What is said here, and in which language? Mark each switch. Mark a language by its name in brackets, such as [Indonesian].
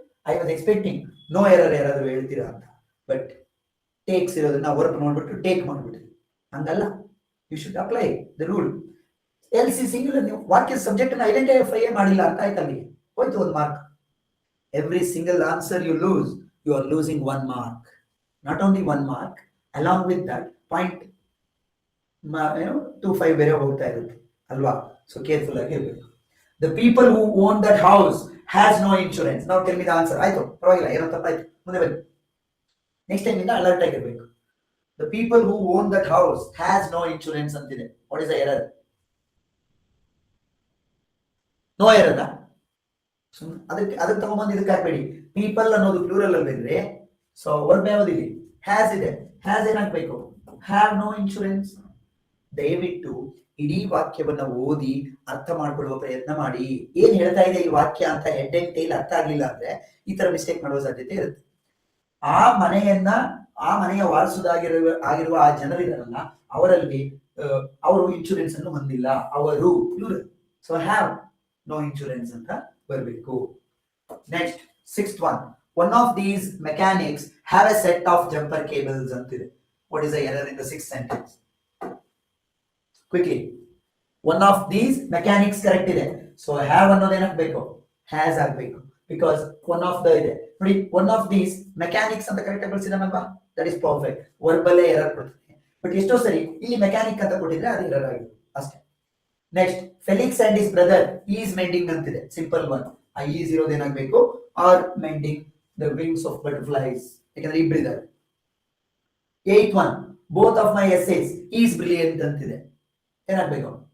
[English] I was expecting no error [Kannada] ಯಾರಾದ್ರೂ ಹೇಳ್ತೀರಾ ಅಂತ, ಬಟ್ ಟೇಕ್ಸ್ ಇರೋದನ್ನ ವರ್ಕ್ ನೋಡ್ಬಿಟ್ಟು ಟೇಕ್ ಮಾಡ್ಬಿಟ್ರಿ. ಹಂಗಲ್ಲ, [English] You should apply the rule. [Kannada] L C singular, ನೀವು ವಾಕ್ಯ ಸಬ್ಜೆಕ್ಟ್ ಅನ್ನ ಐಡೆಂಟಿಫೈ ಮಾಡಿಲ್ಲ ಅಂತ ಆಯ್ತು, ಅಲ್ಲಿಗೆ ಹೋಯ್ತು ಒಂದು mark. [English] Every single answer you lose, you are losing 1 mark. Not only 1 mark, along with that point 2-5 [Kannada] ಬೇರೆ ಹೋಗ್ತಾ ಇರುತ್ತೆ ಅಲ್ವಾ? [English] So careful ಆಗಿ ಇರಬೇಕು. The people who own that house has no insurance. Now tell me the answer. [Kannada] ಆಯ್ತು, ಪರವಾಗಿಲ್ಲ, ಏನೋ ತಪ್ಪಾಯ್ತು, ಮುಂದೆ ಬನ್ನಿ. ನೆಕ್ಸ್ಟ್ ಟೈಮ್ ಇಂದ ಅಲರ್ಟ್ ಆಗಿರ್ಬೇಕು. [English] The people who own that house has no insurance [Kannada] ಅಂತಿದೆ. [English] What is the error? No error. [Kannada] ಅದಕ್ಕೆ ತಗೊಂಡ್ಬಂದು ಇದಕ್ಕೆ ಹಾಕ್ಬೇಡಿ. ಪೀಪಲ್ ಅನ್ನೋದು ಪ್ಲೂರಲ್ ಅಲ್ಲಿದ್ರೆ, ಸೊ ವರ್ಬ್ ಯಾವ್ದಿದೆ? ಹ್ಯಾಸ್ ಇದೆ. ಹ್ಯಾಸ್ ಏನಾಗ್ಬೇಕು? [English] Have no insurance. [Kannada] ದಯವಿಟ್ಟು ಇಡೀ ವಾಕ್ಯವನ್ನ ಓದಿ ಅರ್ಥ ಮಾಡ್ಕೊಳ್ಳುವ ಪ್ರಯತ್ನ ಮಾಡಿ. ಏನ್ ಹೇಳ್ತಾ ಇದೆ ಈ ವಾಕ್ಯ ಅಂತ ಹೆಡ್ ಅಂಡ್ ಟೈಲ್ ಅರ್ಥ ಆಗ್ಲಿಲ್ಲ ಅಂದ್ರೆ ಈ ತರ ಮಿಸ್ಟೇಕ್ ಮಾಡುವ ಸಾಧ್ಯತೆ ಇರುತ್ತೆ. ಆ ಮನೆಯ ವಾರಸುದಾಗಿರುವ ಆ ಜನರಿದಾರಲ್ಲ, ಅವರಲ್ಲಿ ಅವರು ಇನ್ಶೂರೆನ್ಸ್ ಅನ್ನು ಹೊಂದಿಲ್ಲ, ಅವರು plural. So [English] have no insurance [Kannada] ಅಂತ ಬರಬೇಕು. [English] next, 6th one of these mechanics have a set of jumper cables [Kannada] ಅಂತಿದೆ. [English] What is the error in the 6th sentence? Quickly, one of these mechanics correct [Kannada] ಇದೆ. [English] So have [Kannada] ಅನ್ನೋದು ಏನಾಗಬೇಕು? [English] has ಆಗಬೇಕು, because one of the ಇದೆ ನೋಡಿ. one of these mechanics [Kannada] ಅಂತ correct ಆಗಿ ಬಳಸಿದಾನಲ್ವಾ, [English] that is perfect. [Kannada] Verbal error ಕೊಡ್ತೀನಿ, but ಎಷ್ಟೋ ಸರಿ ಇಲ್ಲಿ ಮೆಕ್ಯಾನಿಕ್ ಅಂತ ಕೊಟ್ಟಿದ್ರೆ ಅದು ಎರರ್ ಆಗಿದೆ ಅಷ್ಟೇ. [English] next, Felix and his brother is mending [Kannada] ಅಂತಿದೆ. [English] Simple one. [Kannada] ಆ ಈಸ್ ಇರೋದು ಏನಾಗಬೇಕು? [English] are mending the wings of butterflies, [Kannada] ಯಾಕಂದ್ರೆ ಇಬ್ಬರಿದ್ದಾರೆ. [English] 8th one, both of my essays is brilliant [Kannada] ಅಂತಿದೆ. ಏನಾಗಬೇಕು?